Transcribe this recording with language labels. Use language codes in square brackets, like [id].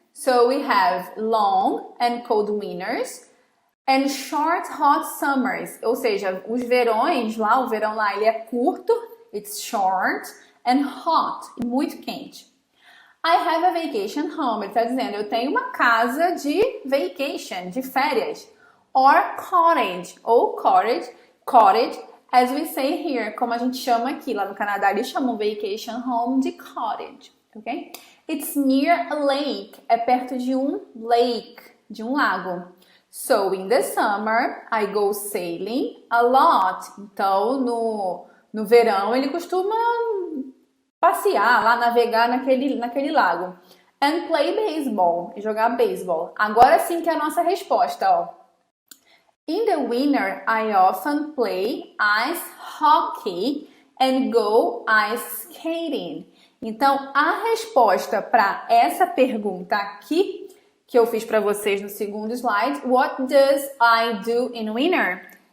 [en] So, we have long and cold winters and short, hot summers. [pt] Ou seja, os verões lá, o verão lá, ele é curto, [en] it's short, and hot, [pt] muito quente. [en] I have a vacation home. [pt] Ele está dizendo, eu tenho uma casa de vacation, de férias. [en] Or cottage, [pt] ou cottage, [en] as we say here, [pt] como a gente chama aqui. Lá no Canadá, eles chamam vacation home de cottage, ok? [en] It's near a lake, [pt] é perto de um lake, de um lago. [en] So, in the summer, I go sailing a lot. [pt] Então, no verão, ele costuma passear lá, navegar naquele lago. [en] And play baseball, [pt] e jogar baseball. Agora sim que é a nossa resposta, ó. [en] In the winter, I often play ice hockey and go ice skating. [pt] Então, a resposta para essa pergunta aqui, que eu fiz para vocês no segundo slide, [en] what does I do in winter?